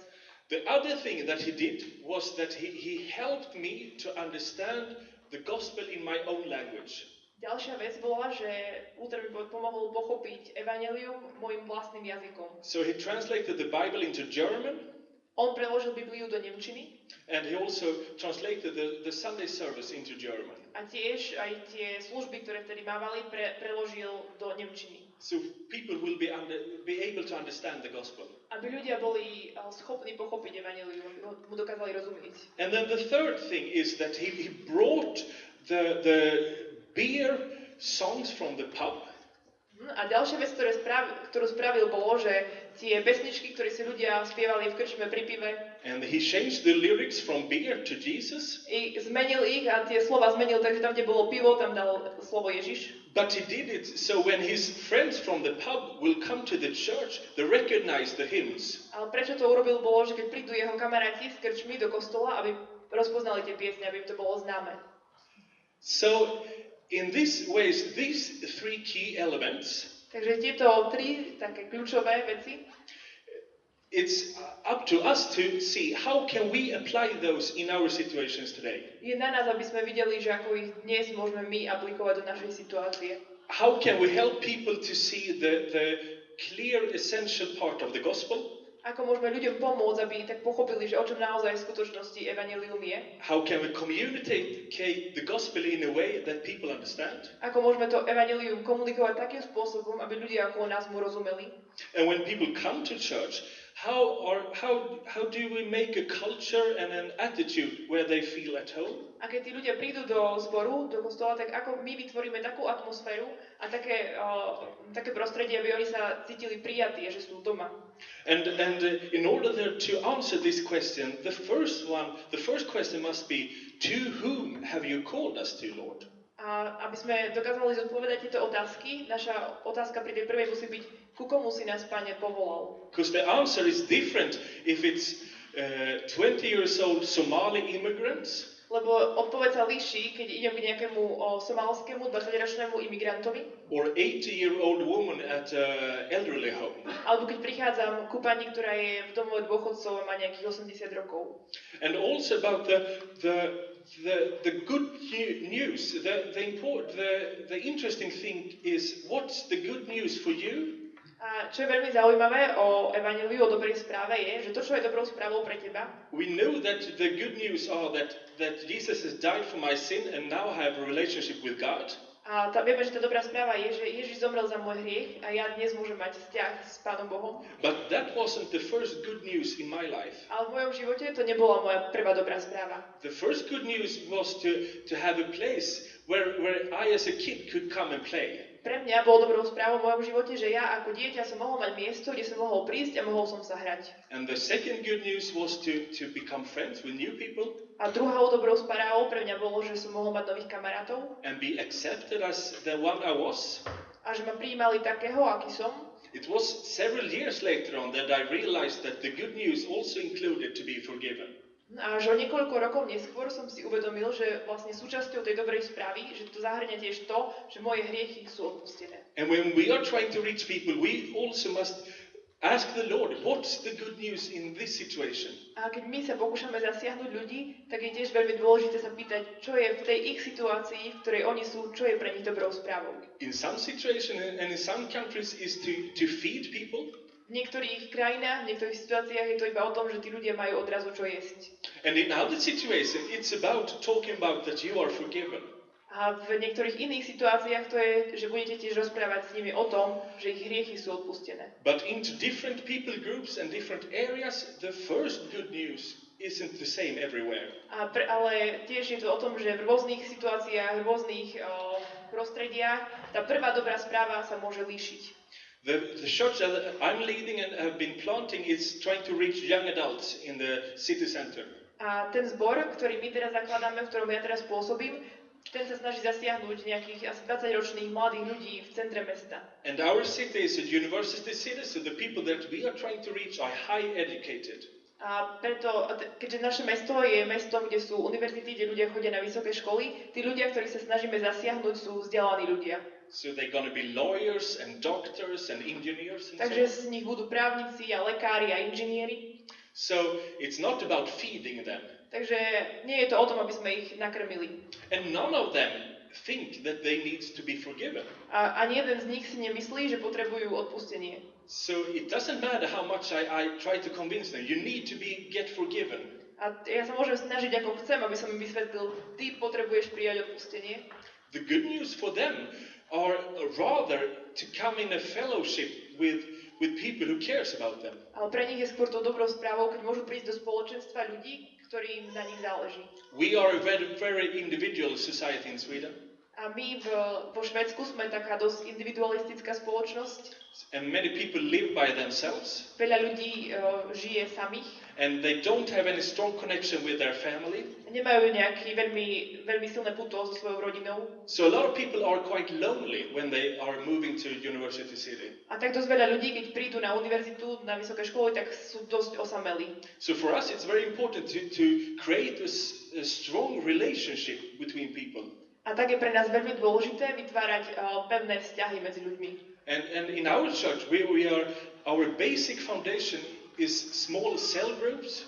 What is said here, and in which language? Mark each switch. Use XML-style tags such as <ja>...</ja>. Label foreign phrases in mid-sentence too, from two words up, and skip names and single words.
<en>The other thing that he did was that he helped me to understand the gospel in my own language.</en> <sk>Ďalšia vec bola, že Luther mi pomohol pochopiť evanjelium mojim vlastným jazykom.</sk> <en>So he translated the Bible into German,</en> <sk>On preložil Bibliu do nemčiny</sk> <en>and he also translated the Sunday service into German.</en> <sk>a tiež aj tie služby, ktoré vtedy mávali, preložil do nemčiny.</sk> <en>So people will be able to understand the gospel.</en> <sk>Aby ľudia boli schopní pochopiť evanjelium, aby mu dokázali rozumieť.</sk> <en>And then the third thing is that he brought the beer songs from the pub.</en> <sk>A ďalšia vec, ktorú spravil, bolo, že tie pesničky, ktoré si ľudia spievali v krčme pri pive,</sk> <en>And he changed the lyrics from beer to Jesus.</en> <sk>zmenil ich a tie slova zmenil, takže tam, kde bolo pivo, tam dal slovo Ježiš.</sk> <en>But he did it so when his friends from the pub will come to the church, they recognize the hymns.</en> <sk>Ale prečo to urobil, bolo, že keď prídu jeho kamaráti s krčmi do kostola, aby rozpoznali tie piesne, aby im to bolo známe.</sk> <en>So in these ways, these three key elements,</en> <sk>Takže tieto tri také kľúčové veci,</sk> <en>it's up to us to see how can we apply those in our situations today.</en> <sk>je na nás, aby sme videli, že ako ich dnes môžeme my aplikovať do našej situácie.</sk> <en>How can we help people to see the clear essential part of the gospel?</en> <sk>Ako môžeme ľuďom pomôcť, aby tak pochopili, že o čom naozaj v skutočnosti evanjelium je.</sk> <en>How can we communicate the gospel in a way that people understand?</en> <sk>Ako môžeme to evanjelium komunikovať takým spôsobom, aby ľudia okolo nás mu rozumeli.</sk> <en>And when people come to church, how do we make a culture and an attitude where they feel at home?</en> <sk>A keď tí ľudia prídu do zboru, do kostola, tak ako my vytvoríme takú atmosféru a také prostredie, aby oni sa cítili prijatí, že sú doma.</sk> <en>And in order to answer this question, the first question must be, to whom have you called us to, Lord?</en> <sk>A aby sme dokázali zodpovedať tieto otázky, naša otázka pri tej prvej musí byť, ku komu si nás, Pane, povolal?</sk> <en>Because the answer is different if it's 20 years old Somali immigrants,</en> <sk>Lebo odpoveď sa líši, keď idem k nejakému somálskému 20-ročnému imigrantovi,</sk> <en>or 80-year-old woman at an elderly home.</en> <sk>alebo keď prichádzam ku pani, ktorá je v domove dôchodcov a má nejakých 80 rokov.</sk> <en>And also about the good news. The interesting thing is, what's the good news for you?</en> <sk>A čo je veľmi zaujímavé o evanjeliu, o dobrej správe je, že to, čo je dobrou správou pre teba,</sk> <en>We know that the good news are that Jesus has died for my sin and now I have a relationship with God.</en> <sk>A vieme, že tá dobrá správa je, že Ježiš zomrel za môj hriech a ja dnes môžem mať vzťah s Pánom Bohom.</sk> <en>But that wasn't the first good news in my life.</en> <sk>Ale v mojom živote to nebola moja prvá dobrá správa.</sk> <en>The first good news was to have a place where I as a kid could come and play.</en> <sk>Pre mňa bolo dobrou správou v mojom živote, že ja ako dieťa som mohol mať miesto, kde som mohol prísť a mohol som sa hrať.</sk> <en>And the second good news was to become friends with new people</en> <sk>A druhou dobrou správou pre mňa bolo, že som mohol mať nových kamarátov</sk> <en>and be accepted as the one I was.</en> <sk>a že ma prijímali takého, aký som.</sk> <en>It was several years later on that I realized that the good news also included to be forgiven.</en> <sk>A že o niekoľko rokov neskôr som si uvedomil, že vlastne súčasťou tej dobrej správy, že to zahrňa tiež to, že moje hriechy sú odpustené.</sk> <en>And when we are trying to reach people, we also must ask the Lord, what's the good news in this situation?</en> <sk>A keď my sa pokúšame zasiahnuť ľudí, tak je tiež veľmi dôležité sa pýtať, čo je v tej ich situácii, v ktorej oni sú, čo je pre nich dobrou správou.</sk> <en>In some situations and in some countries is to feed people.</en> <sk>V niektorých krajinách, v niektorých situáciách je to iba o tom, že tí ľudia majú odrazu čo jesť.</sk> <en>And in other situations, it's about talking about that you are forgiven.</en> <sk>A v niektorých iných situáciách to je, že budete tiež rozprávať s nimi o tom, že ich hriechy sú odpustené.</sk> <en>But into different people groups and different areas, the first good news isn't the same everywhere.</en> <sk>Ale tiež je to o tom, že v rôznych situáciách, v rôznych prostrediach, tá prvá dobrá správa sa môže líšiť.</sk> <en>The church that I'm leading and have been planting is trying to reach young adults in the city center.</en> <sk>A ten zbor, ktorý my teraz zakladáme, v ktorom ja teraz pôsobím, ten sa snaží zasiahnuť nejakých asi 20-ročných mladých ľudí v centre mesta.</sk> <en>And our city is a university city, so the people that we are trying to reach are high educated.</en> <sk>A preto, keďže naše mesto je mestom, kde sú univerzity, kde ľudia chodia na vysoké školy, tí ľudia, ktorých sa snažíme zasiahnuť, sú vzdelaní ľudia.</sk> <en>So they're going to be lawyers and doctors and engineers and</en> <sk>Takže so z nich budú právnici a lekári a inžinieri.</sk> <en>So it's not about feeding them.</en> <sk>Takže nie je to o tom, aby sme ich nakrmili.</sk> <en>And none of them think that they need to be forgiven.</en> <sk>A ani jeden z nich si nemyslí, že potrebujú odpustenie.</sk> <en>So it doesn't matter how much I try to convince them. You need to get forgiven.</en> <sk>A ja sa môžem snažiť, ako chcem, aby som im vysvetlil, ty potrebuješ prijať odpustenie.</sk> <en>The good news for them are rather to come in a fellowship with people who cares about them.</en> <sk>Ale pre nich je skôr to dobrou správou, keď môžu prísť do spoločenstva ľudí, ktorým na nich záleží.</sk> <en>We are a very individual society in Sweden.</en> <sk>A my vo Švédsku sme taká dosť individualistická spoločnosť.</sk> <en>And many people live by themselves.</en> <sk>Veľa ľudí žije samých.</sk> <en>And they don't have any strong connection with their family.</en> <sk>Nemajú nejaký veľmi silné puto so svojou rodinou.</sk> <en>So a lot of people are quite lonely when they are moving to university city.</en> <sk>A tak dosť veľa ľudí, keď prídu na univerzitu, na vysoké školy, tak sú dosť osamelí.</sk> <en>So for us it's very important to create a strong relationship between people.</en> <sk>A tak je pre nás veľmi dôležité vytvárať pevné vzťahy medzi ľuďmi.</sk> <en>And in our church our basic foundation is small cell groups.</en>